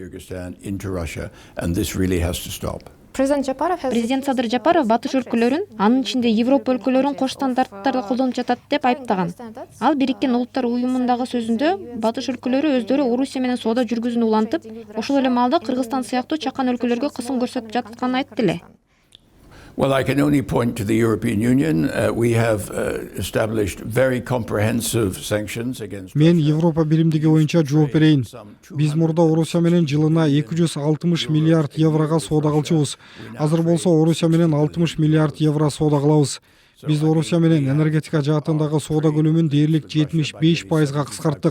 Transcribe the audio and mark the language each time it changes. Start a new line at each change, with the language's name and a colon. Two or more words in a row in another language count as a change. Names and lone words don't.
Kyrgyz: Президент Садыр Жапаров батыш өлкөлөрүн, анын ичинде Европа өлкөлөрүн кош стандарттарды колдонуп жатат деп айыптаган. Ал Бириккен Улуттар уюмундагы сөзүндө батыш өлкөлөрү өздөрү Орусия менен соода жүргүзүүнү улантып, ошол эле маалда Кыргызстан сыяктуу чакан өлкөлөргө кысым көрсөтүп жатканын айтты эле.
English: Well, I can only point to the European Union. We have established very comprehensive sanctions against.
Kyrgyz: Мен Европа биримдиги боюнча жооп берейин. Биз мурда Орусия менен жылына 260 миллиард еврога соода кылчубуз. Азыр болсо Орусия менен 60 миллиард евро соода кылабыз. Биз Орусия менен энергетика жаатындагы соода көлөмүн дээрлик 75%га кыскарттык.